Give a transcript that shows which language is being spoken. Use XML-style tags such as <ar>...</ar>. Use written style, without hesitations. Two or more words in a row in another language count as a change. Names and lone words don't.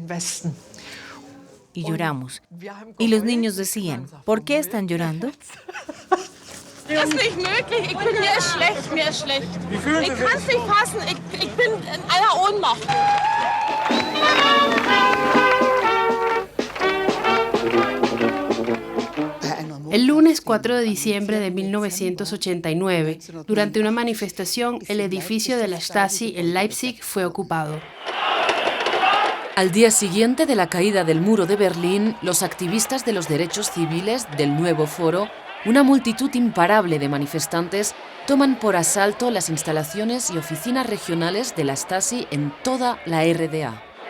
<es>Y lloramos. Y los niños decían, ¿por qué están llorando?</es> <de>Das ist nicht möglich. Ich bin mir ist schlecht, mir ist schlecht. Ich kann es nicht fassen. Ich bin in einer Ohnmacht.</de> <es>El lunes 4 de diciembre de 1989, durante una manifestación, el edificio de la Stasi en Leipzig fue ocupado. Al día siguiente de la caída del muro de Berlín, los activistas de los derechos civiles del nuevo foro, una multitud imparable de manifestantes, toman por asalto las instalaciones y oficinas regionales de la Stasi en toda la RDA.</es>